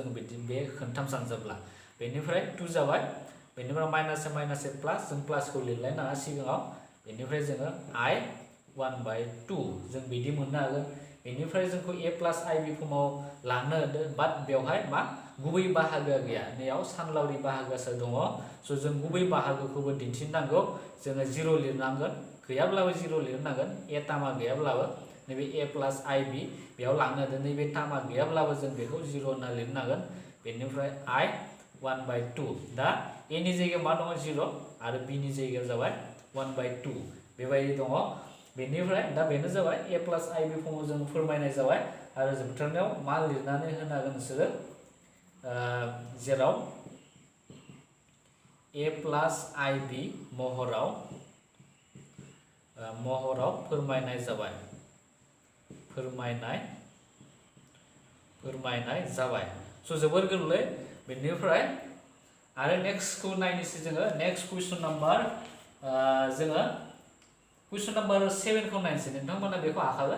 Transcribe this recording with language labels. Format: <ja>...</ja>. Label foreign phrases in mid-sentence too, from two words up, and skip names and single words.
<brx>बिदि बे खोनथाम सानजाबला बेनिफ्राय 2 जाबाय बेनिफ्राय -a प्लास जों प्लासखौ लिरलायनाङा सिगाङाव बेनिफ्राय जोङो i 1/2 जों बिदि मोननो हागोन बेनिफ्राय जोंखौ a प्लास ib फर्मआव लांनो होदों बाट बेवहाय मा गुबै बाहागोआ गैया नैयाव सानलावरि बाहागोआसो दङ स' जों गुबै बाहागोखौबो दिन्थिनांगौ जोङो 0 लिरनांगोन गैयाब्लाबो 0 लिरनांगोन a टार्मआ गैयाब्लाबो नैबे a प्लस ib बेयाव लांनो होदों नैबे टार्मा गैयाब्लाबो जों बेखौ 0 होनना लिरनो हागोन बेनिफ्राय I 1/2 दा a नि जायगायाव मा दङ 0 आरो b नि जायगायाव जाबाय 1/2 बेबायदि दङ बेनिफ्राय दा बेनो जाबाय a प्लस ib फर्माव जों फोरमायनाय जाबाय आरो जोबथारनायाव मा लिरनानै होनो हागोन नोंसोरो जेराव a प्लस ib महराव फोरमायनाय जाबाय स' जोबोर गोरलै बेनिफ्राय आरो नेक्स्टखौ नायनोसै जोङो</brx> <en>next question number</en> <brx>जोङो</brx> <en>question number</en> <brx>7 खौ नायनोसै नोंथांमोना बेखौ हाखागोन</brx>